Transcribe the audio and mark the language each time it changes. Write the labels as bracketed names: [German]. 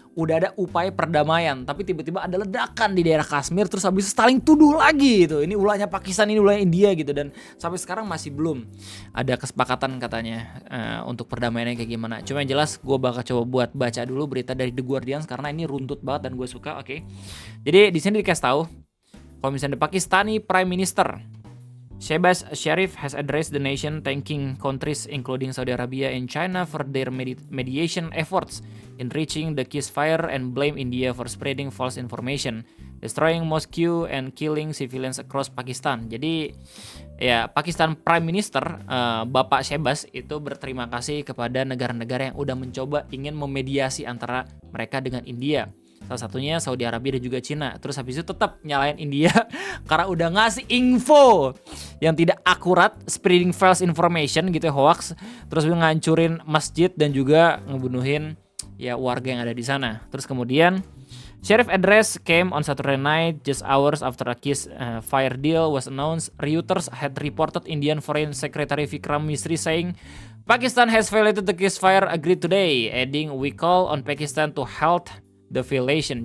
[Indonesian] udah ada upaya perdamaian, tapi tiba-tiba ada ledakan di daerah Kashmir, terus habis itu saling tuduh lagi gitu. Ini ulahnya Pakistan, ini ulahnya India gitu, dan sampai sekarang masih belum ada kesepakatan katanya untuk perdamaiannya kayak gimana. Cuma yang jelas gue bakal coba buat baca dulu berita dari The Guardian karena ini runtut banget dan gue suka. Oke. Jadi di sini dikasih tahu kalau misalnya [English] the Pakistani Prime Minister Shehbaz Sharif has addressed the nation, thanking countries including Saudi Arabia and China for their mediation efforts in reaching the ceasefire and blame India for spreading false information, destroying mosque and killing civilians across Pakistan. [Indonesian] Jadi ya Pakistan Prime Minister Bapak Shehbaz itu berterima kasih kepada negara-negara yang udah mencoba ingin memediasi antara mereka dengan India. Salah satunya Saudi Arabia dan juga Cina. Terus habis itu tetap nyalain India karena udah ngasih info yang tidak akurat, [English] spreading false information [Indonesian] gitu ya, hoax. Terus ngancurin masjid dan juga ngebunuhin ya warga yang ada di sana. Terus kemudian [English] Sharif address came on Saturday night just hours after a ceasefire deal was announced. Reuters had reported Indian Foreign Secretary Vikram Misri saying Pakistan has violated the ceasefire agreed today, adding we call on Pakistan to halt the violation.